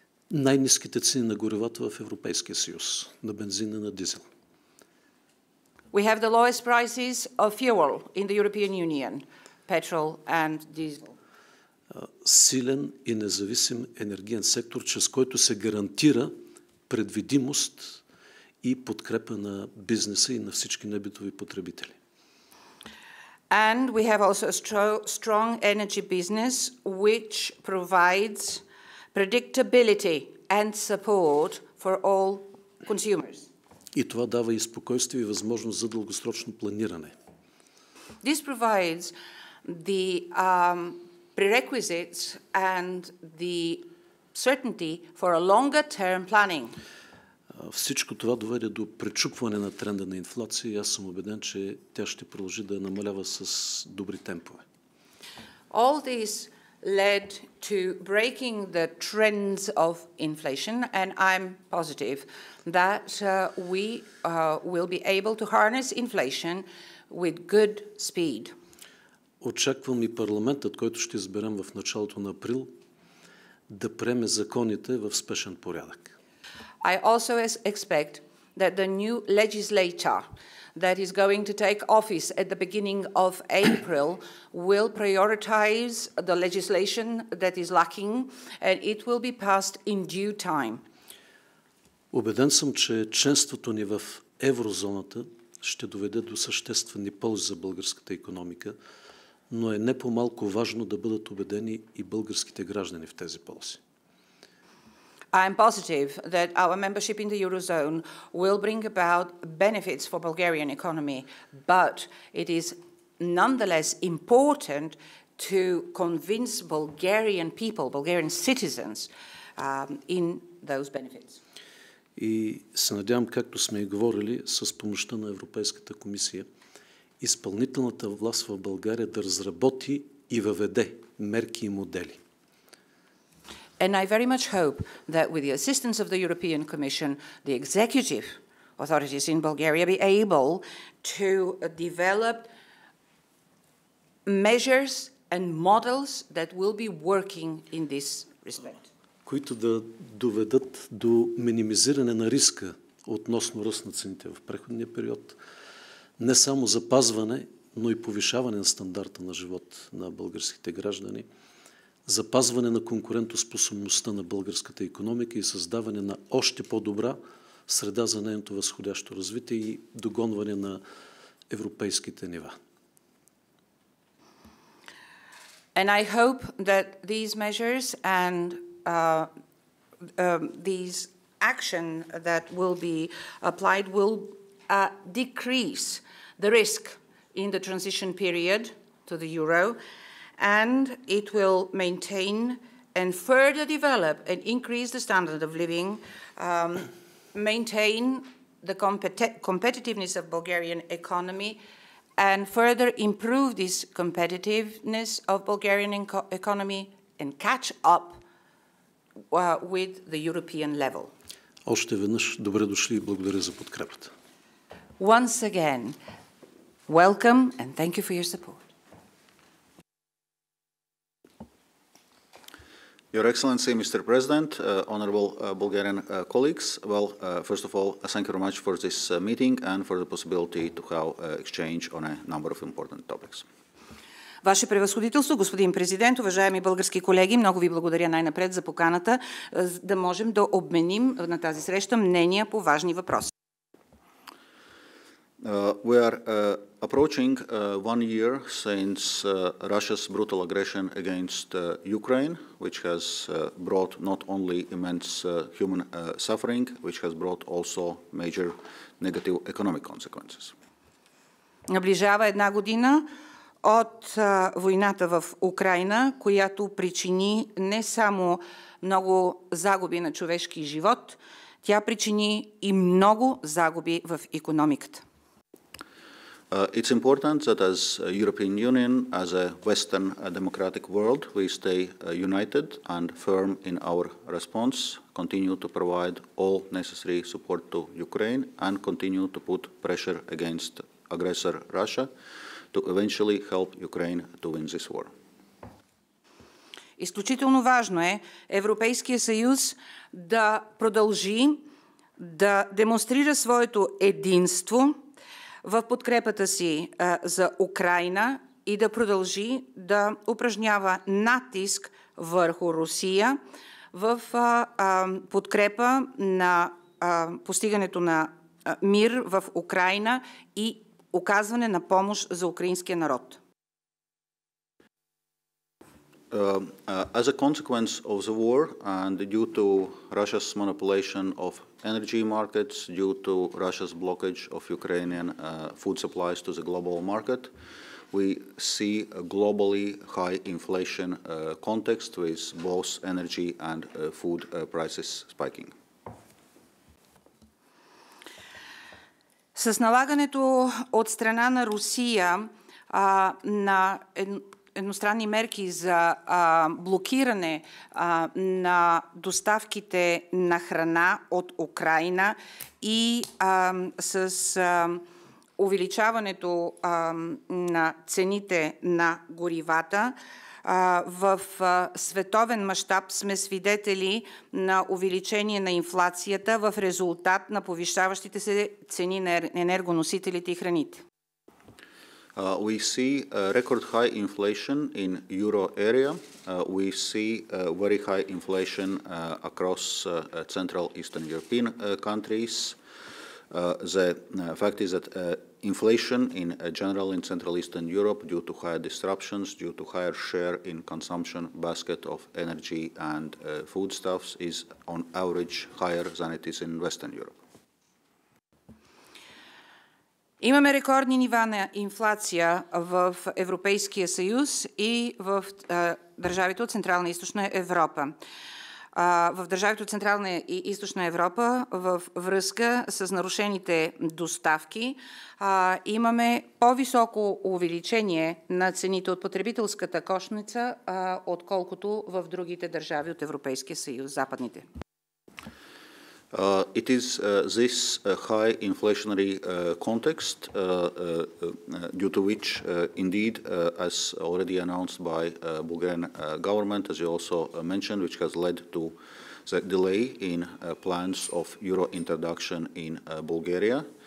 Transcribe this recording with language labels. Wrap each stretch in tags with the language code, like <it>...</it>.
<bg>Най-ниските цени на горивата в Европейския съюз, на бензина и на дизел.</bg> <en>We have the lowest prices of fuel in the European Union, petrol and diesel.</en> <bg>Силен и независим енергиен сектор, чрез който се гарантира предвидимост и подкрепа на бизнеса и на всички небитови потребители.</bg> <en>And we have also a strong energy business which provides predictability and support for all consumers.</en> <bg>И това дава и спокойствие и възможност за дългосрочно планиране.</bg> <en>This provides the prerequisites and the certainty for a longer-term planning.</en> <bg>Всичко това доведе до пречупване на тренда на инфлация и аз съм убеден, че тя ще продължи да намалява с добри темпове.</bg> <en>All this led to breaking the trends of inflation, and I'm positive that we will be able to harness inflation with good speed.</en> <bg>Очаквам и парламентът, който ще изберем в началото на април, да приеме законите в спешен порядък.</bg> <en>I also expect that the new legislature that is going to take office at the beginning of April will prioritize the legislation that is lacking, and it will be passed in due time.</en> <bg>Убеден съм, че членството ни в еврозоната ще доведе до съществени ползи за българската икономика, но е не по-малко важно да бъдат убедени и българските граждани в тези ползи.</bg> <en>I am positive that our membership in the Eurozone will bring about benefits for Bulgarian economy, but it is nonetheless important to convince Bulgarian people, Bulgarian citizens, in those benefits.</en> <bg>И се надявам, както сме и говорили, с помощта на Европейската комисия, изпълнителната власт в България да разработи и въведе мерки и модели.</bg> <en>And I very much hope that with the assistance of the European Commission, the executive authorities in Bulgaria be able to develop measures and models that will be working in this respect.</en> <bg>Които да доведат до минимизиране на риска относно ръст на цените в преходния период, не само запазване, но и повишаване на стандарта на живот на българските граждани, запазване на конкурентоспособността на българската икономика и създаване на още по-добра среда за нейното възходящо развитие и догонване на европейските нива.</bg> <en>And I hope that these measures and these action that will be applied will decrease the risk in the transition period to the euro, and it will maintain and further develop and increase the standard of living, maintain the competitiveness of Bulgarian economy, and further improve this competitiveness of Bulgarian economy and catch up with the European level.</en> <bg>Още веднъж добре дошли и благодаря за подкрепата.</bg> <en>Once again, welcome and thank you for your support. Your Excellency, Mr. President, honorable Bulgarian colleagues, well, first of all, thank you very much for this meeting and for the possibility to have exchange on a number of important topics.</en> <bg>Ваше превъзходителство, господин президент, уважаеми български колеги, много ви благодаря най-напред за поканата да можем да обменим на тази среща мнения по важни въпроси.</bg> <en>We are approaching 1 year since Russia's brutal aggression against Ukraine, which has brought not only immense human suffering, which has brought also major negative economic consequences.</en> <bg>Наближава една година от войната в Украйна, която причини не само много загуби на човешки живот, тя причини и много загуби в икономиката.</bg> <en>It's important that as a European Union, as a Western democratic world, we stay united and firm in our response, continue to provide all necessary support to Ukraine, and continue to put pressure against aggressor Russia to eventually help Ukraine to win this war.</en> <bg>Изключително важно е Европейския съюз да продължи да демонстрира своето единство в подкрепата си за Украйна и да продължи да упражнява натиск върху Русия в подкрепа на постигането на мир в Украйна и оказване на помощ за украинския народ.</bg> <en>As a consequence of the war and due to Russia's manipulation of energy markets, due to Russia's blockage of Ukrainian food supplies to the global market, we see a globally high inflation context with both energy and food prices spiking.</en> <bg>С налагането от страна на Русия на едностранни мерки за блокиране на доставките на храна от Украйна и с увеличаването на цените на горивата, в световен мащаб сме свидетели на увеличение на инфлацията в резултат на повишаващите се цени на енергоносителите и храните.</bg> <en>We see record high inflation in euro area. We see very high inflation across Central Eastern European countries. The fact is that inflation in general in Central Eastern Europe due to higher disruptions, due to higher share in consumption basket of energy and foodstuffs is on average higher than it is in Western Europe.</en> <bg>Имаме рекордни нива на инфлация в Европейския съюз и в държавите от Централна и Източна Европа. В държавите от Централна и Източна Европа във връзка с нарушените доставки имаме по-високо увеличение на цените от потребителската кошница, отколкото в другите държави от Европейския съюз, западните.</bg> <en>It is this high inflationary context due to which, indeed, as already announced by Bulgarian government, as you also mentioned, which has led to the delay in plans of euro introduction in Bulgaria.</en>